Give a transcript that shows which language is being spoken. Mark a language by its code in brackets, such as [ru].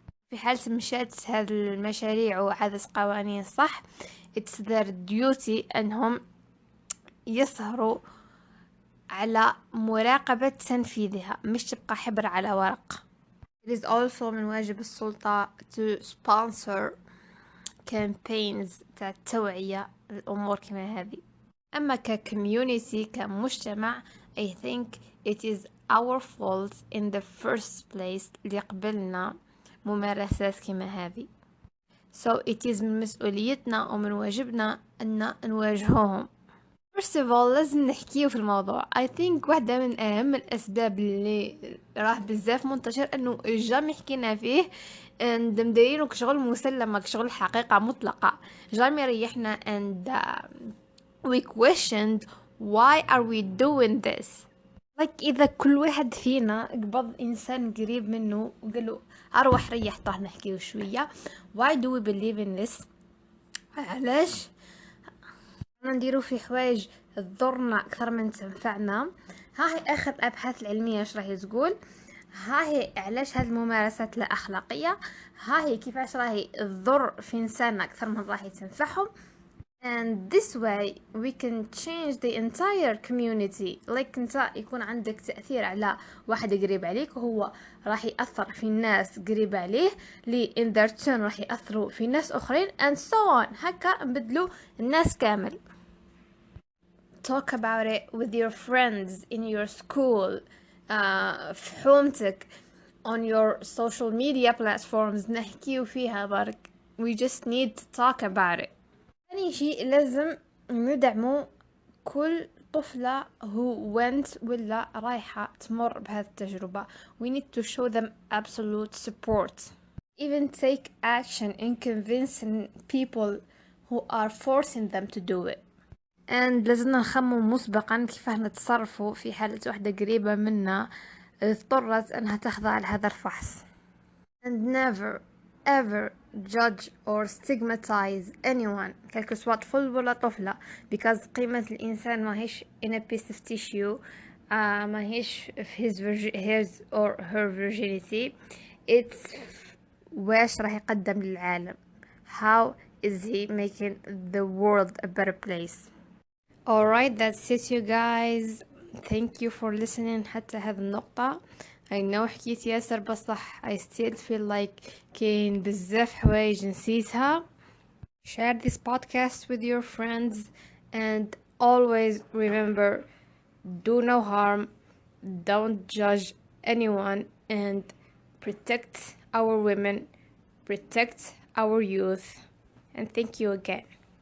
[ar] في حالة مشات هذه المشاريع وعدد قوانين صح [en] it's their duty [ar] أنهم يسهروا على مراقبة تنفيذها، مش تبقى حبر على ورق. [en] It is also [ar] من واجب السلطة [en] to sponsor campaigns [ar] تاع التوعية الأمور كما هذه. أما كcommunity كمجتمع [en] I think it is our fault in the first place [ar] اللي قبلنا ممارسات كما هذه. [en] So it is [ar] من مسؤوليتنا ومن واجبنا أن نواجههم. [en] First of all [ar] لازم نحكيه في الموضوع. [en] I think [ar] واحدة من أهم الأسباب اللي راه بزاف منتشر أنه جامي حكينا فيه and مديرينه كشغل مسلمة كشغل حقيقة مطلقة جامي ريحنا [en] and we questioned why are we doing this. like [ar] إذا كل واحد فينا قبض إنسان قريب منه وقاله أروح ريح طه نحكيه شوية [en] why do we believe in this. [ar] علاش نديرو في حوايج تضرنا أكثر من تنفعنا. ها هي آخر الأبحاث العلمية ايش راهي تقول. ها هي علاش هذه الممارسات لا أخلاقية. ها هي كيفاش راهي تضر في إنسان أكثر من راهي تنفعهم. [en] and this way we can change the entire community. like [ar] انت يكون عندك تأثير على واحد قريب عليك وهو راح يأثر في الناس قريبة عليه اللي [en] in their turn [ar] راح يأثروا في ناس أخرين [en] and so on. [ar] هكا نبدلوا الناس كامل. [en] talk about it with your friends in your school [ar] في حومتك [en] on your social media platforms [ar] نحكيو فيها برك. [en] we just need to talk about it. [ar] ثاني شيء لازم ندعمو كل طفلة [en] who went [ar] ولا رايحة تمر بهذه التجربة. [en] we need to show them absolute support. even take action in convincing people who are forcing them to do it. [ar] and لازمنا نخمم مسبقا كيف نتصرفوا في حالة واحدة قريبة منا اضطرت أنها تخضع لهذا الفحص. [en] and never ever judge or stigmatize anyone [ar] كالك سواء طفل ولا طفلة [en] because [ar] قيمة الإنسان ما هيش [en] in a piece of tissue [ar] ما هيش في [en] his or her virginity. it's [ar] واش راح يقدم للعالم. [en] how is he making the world a better place. alright, that's it you guys. thank you for listening [ar] حتى هذه النقطة. [en] I know [ar] حكيت ياسر بصح [en] I still feel like [ar] كاين بزاف حوايج نسيتها. [en] share this podcast with your friends and always remember do no harm, don't judge anyone, and protect our women, protect our youth. And thank you again.